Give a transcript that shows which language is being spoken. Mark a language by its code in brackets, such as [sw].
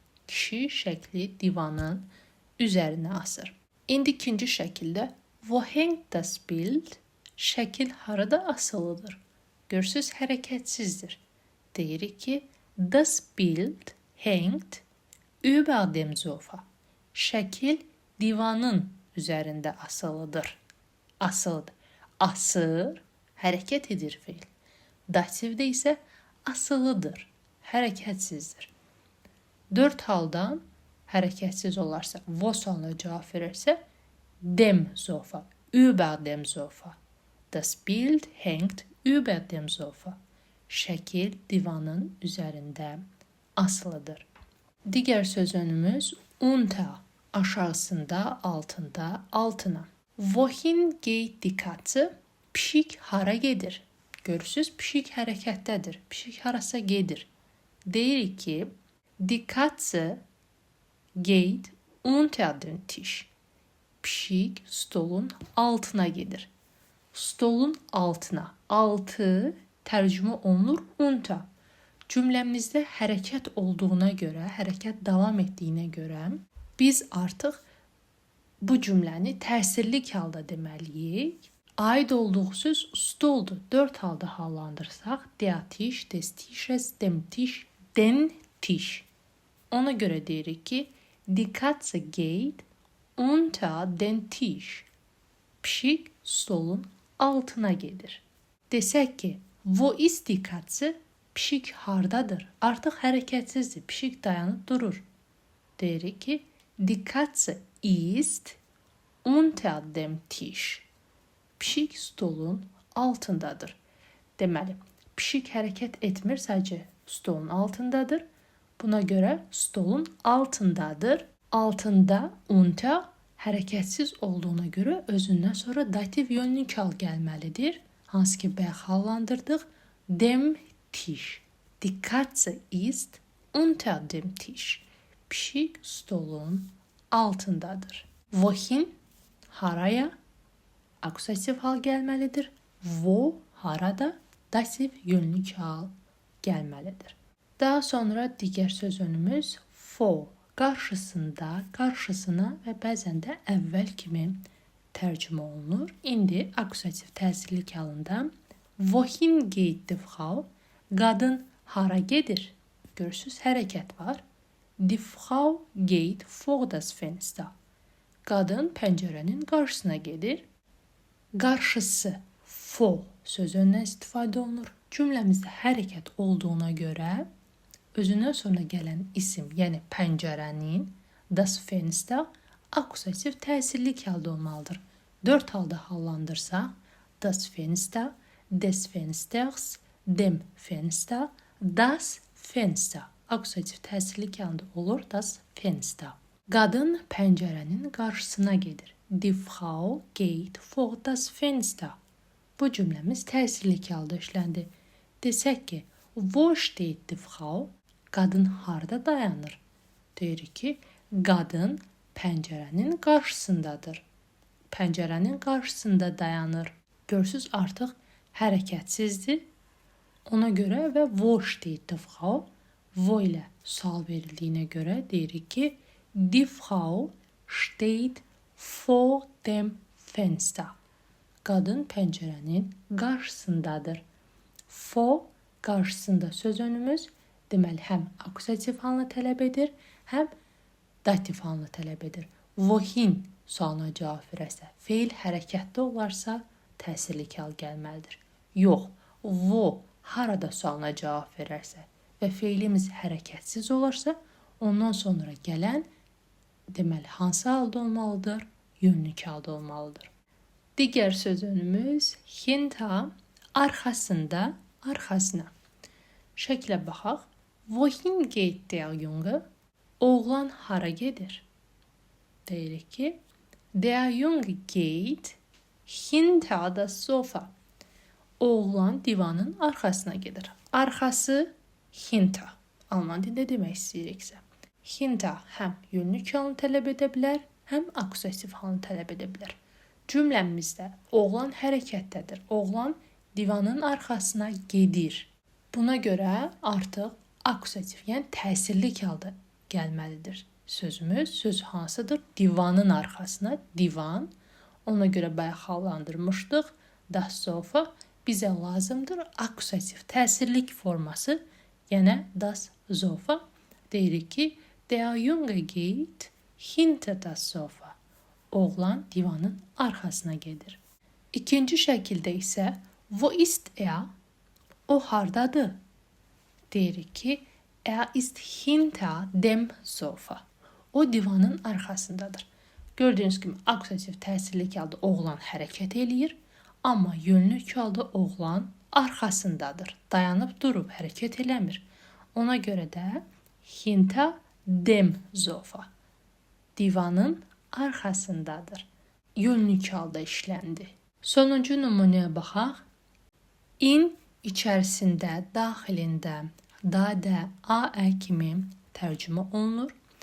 [az] Kişi şəkli divanın üzərinə asır. İndi ikinci şəkildə [de] wo hängt das Bild? [az] Şəkil harada asılıdır? Görürsüz, hərəkətsizdir. Deyirik ki, [de] das Bild hängt über dem Sofa. [az] Şəkil divanın üzərində asılıdır. Asılıdır. Asır, hərəkət edir feil. Dativdə isə asılıdır, hərəkətsizdir. 4 haldan hərəkətsiz olarsa, wo sualına cavab verərsə, [de] dem Sofa, über dem Sofa. Das Bild hängt über dem Sofa. [az] Şəkil divanın üzərində asılıdır. Digər sözünümüz unter, aşağısında, altında, altına. [de] Wohin geht die Katze? [az] Pişik hara gedir? Görürsüz, pişik hərəkətdədir. Pişik harasa gedir. Deyirik ki, [de] die Katze geht unter den Tisch. [az] Pişik stolun altına gedir. Stolun altına. Altı tərcümə olunur unter. Cümləmizdə hərəkət olduğuna görə, hərəkət davam etdiyinə görə biz artıq bu cümləni təsirlik halda deməliyik. Aid olduğu söz stoldur. 4 halda hallandırsaq, [de] der Tisch, des Tisches, dem Tisch, den Tisch. [az] Ona görə deyirik ki, [de] die Katze geht unter den Tisch. [az] Pişik stolun altına gedir. Desək ki, [de] wo ist die Katze? [az] Pişik hardadır? Artıq hərəkətsizdir. Pişik dayanıb durur. Deyirik ki, [de] die Katze ist unter dem Tisch. [az] Pişik stolun altındadır. Deməli, pişik hərəkət etmir, sadəcə stolun altındadır. Buna görə stolun altındadır. Altında unter hərəkətsiz olduğuna görə özündən sonra dativ yönlü kal gəlməlidir. Hansı ki, bayaq hallandırdıq. [de] Dem Tisch. Die Katze ist unter dem Tisch. [az] Pişik stolun altındadır. Wohin, haraya, akusativ hal gəlməlidir. Wo, harada, dativ yönlü hal gəlməlidir. Daha sonra digər sözünümüz vor, qarşısında, qarşısına və bəzən də əvvəl kimi tərcümə olunur. İndi akusativ təsirlik halında [de] wohin geht die Frau? [az] Qadın hara gedir? Görürsüz, hərəkət var. [de] Die Frau geht vor das Fenster. [az] Qadın pəncərənin qarşısına gedir. Qarşısı, vor sözündən istifadə olunur. Cümləmizdə hərəkət olduğuna görə özündən sonra gələn isim, yəni pəncərənin, das Fenster, akusativ təsirlik halda olmalıdır. [de] 4 halda hallandırsaq, das Fenster, des Fensters, dem Fenster, das Fenster. [az] Akusativ təsirlik halda olur, das Fenster. Qadın pəncərənin qarşısına gedir. [de] Die Frau geht vor das Fenster. [az] Bu cümləmiz təsirlik halda işləndi. Desək ki, [de] wo steht die Frau? [az] Qadın harda dayanır? Deyirik ki, qadın pəncərənin qarşısındadır. Pəncərənin qarşısında dayanır. Görsüz, artıq hərəkətsizdir. Ona görə və [de] wo steht die Frau? Wo [az] ilə sual verildiyinə görə deyirik ki, [de] die Frau steht vor dem Fenster. [az] Qadın pəncərənin qarşısındadır. Vor qarşısında sözünümüz deməli həm akusativ halını tələb edir, həm dativ halını tələb edir. Wohin sualına cavab verərsə, feil hərəkətdə olarsa təsirlik hal gəlməlidir. Yox, wo harada sualına cavab verərsə və feilimiz hərəkətsiz olarsa, ondan sonra gələn deməli hansı halda olmalıdır? Yönlü halda olmalıdır. Digər sözünümüz hinter, arxasında, arxasına. Şəklə baxaq. [de] Wohin geht der Junge? [az] Oğlan hara gedir? Deyirik ki, [de] der Junge geht hinter das Sofa. [az] Oğlan divanın arxasına gedir. Arxası hinter. Alman dilində demək istəyiriksə. Hinter həm yönlü halını tələb edə bilər, həm akusativ halını tələb edə bilər. Cümləmizdə oğlan hərəkətdədir. Oğlan divanın arxasına gedir. Buna görə artıq akusativ, yəni təsirlik halda gəlməlidir sözümüz. Söz hansıdır? Divanın arxasına, divan. Ona görə bayaq hallandırmışdıq. Das Sofa bizə lazımdır akusativ təsirlik forması, yəni das Sofa. Deyirik ki, [de] der Junge geht hinter das Sofa. [az] Oğlan divanın arxasına gedir. İkinci şəkildə isə [de] wo ist er? [az] O hardadır? Deyirik ki, [de] er ist hinter dem Sofa. [az] O divanın arxasındadır. Gördüyünüz kimi akusativ təsirlik halda oğlan hərəkət eləyir. Amma yönlük halda oğlan arxasındadır. Dayanıb durub hərəkət eləmir. Ona görə də hinter dem Sofa. Divanın arxasındadır. Yönlük halda işləndi. Sonuncu nümunəyə baxaq. In içərisində, daxilində, da, a kimi tərcümə olunur.